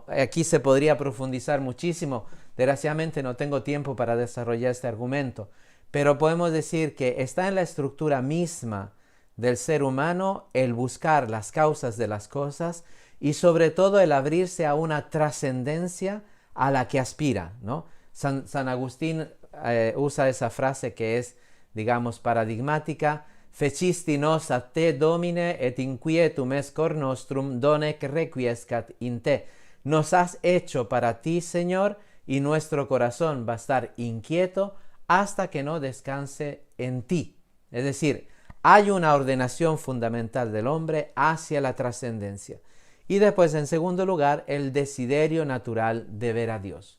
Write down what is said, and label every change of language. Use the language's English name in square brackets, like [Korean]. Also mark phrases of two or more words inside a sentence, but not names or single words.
[Spanish] Aquí se podría profundizar muchísimo, desgraciadamente no tengo tiempo para desarrollar este argumento, pero podemos decir que está en la estructura misma del ser humano el buscar las causas de las cosas y sobre todo el abrirse a una trascendencia a la que aspira, ¿no? San Agustín usa esa frase que es, digamos, [Latin] paradigmática: fecisti nos a te domine et inquietum es cor nostrum donec requiescat in te. [Spanish] Nos has hecho para ti, Señor, y nuestro corazón va a estar inquieto hasta que no descanse en ti. Es decir, hay una ordenación fundamental del hombre hacia la trascendencia. Y después, en segundo lugar, el desiderio natural de ver a Dios.